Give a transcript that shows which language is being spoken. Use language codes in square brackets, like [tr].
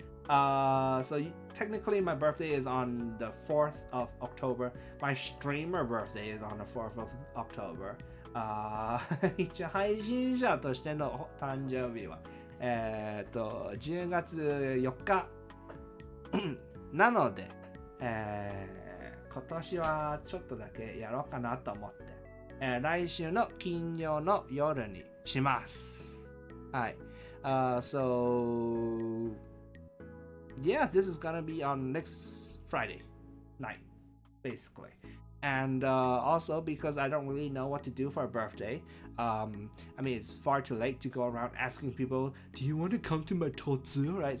[en] So technically my birthday is on the 4th of October. My streamer birthday is on the 4th of October. [ja] 一応配信者としての誕生日は、10月4日なので、今年はちょっとだけやろうかなと思って、来週の金曜の夜にします。はい。 [en] So yeah, this is gonna be on next Friday night, basically. And also because I don't really know what to do for a birthday. I mean, it's far too late to go around asking people, "Do you want to come to my totsu?" Right?